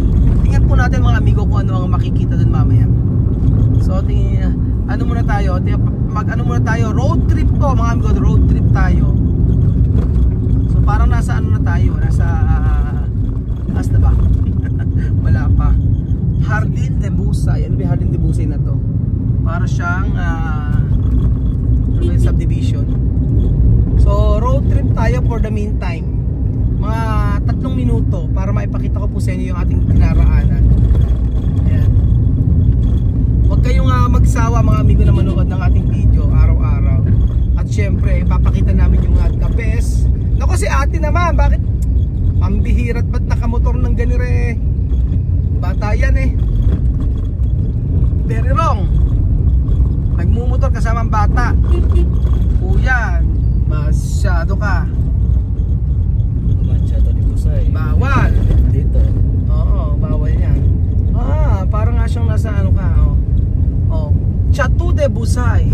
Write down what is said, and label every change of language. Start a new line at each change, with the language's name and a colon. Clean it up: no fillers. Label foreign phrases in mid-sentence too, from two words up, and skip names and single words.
Filipino: Tingnan po natin mga amigo kung ano ang makikita dun mamaya. So ano muna tayo,
English: road trip
Filipino: po mga amigo,
English: road trip
Filipino: tayo. So parang nasa ano na tayo, nasa na ba? Wala pa. Jardín de Busay. Ano ba yung Jardín de Busay na to? Para siyang subdivision. So
English: road trip
Filipino: tayo
English: for the meantime.
Filipino: Mga 3 minuto para maipakita ko po sa inyo yung ating dinaraanan. Ayan. Huwag kayong magsawa mga amigo na manood ng ating video araw-araw. At syempre ipapakita namin yung
English: the best.
Filipino: Naku si ate naman, bakit pambihira't ba't nakamotor ng ganire? Bata yan eh.
English: Very wrong.
Filipino: Nagmumotor kasamang bata. Kuya, masyado ka. Masyado ni Busay. Bawal. Dito. Oo, bawal yan. Parang nga siyang nasa ano ka. Chateau de Busay.